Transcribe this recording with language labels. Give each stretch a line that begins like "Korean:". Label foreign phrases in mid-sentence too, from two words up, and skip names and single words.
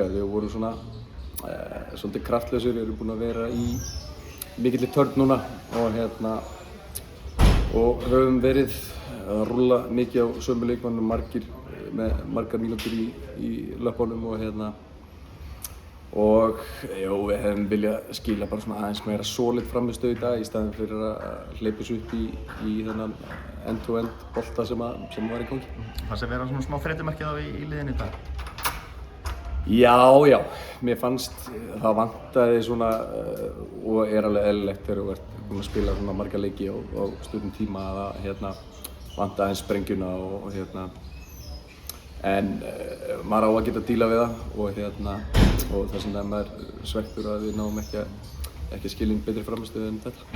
Icelandic: Við vorum svona svolítið kraftlausir, við erum búin að vera í mikilli törn núna og höfum verið að rúlla mikið á sömu leikmönnum, með margar mínútur í löpunum og við hefum viljað skila bara svona aðeins meira solid frammistöðu í dag í staðinn fyrir að hleypa þessu upp í þennan end-to-end bolta sem var í gangi. Það sé vera svona smá þreytumerki þá í liðinu í dag? Já, mér fannst það vantaði svona og alveg eðlilegt þegar þú ert búinn að spila svona marga leiki á stuttum tíma að vantaði aðeins sprengjuna en maður á að geta að díla við það og þess vegna er maður svekktur að við náum ekki að skilja inn betri frammistöðu en þetta.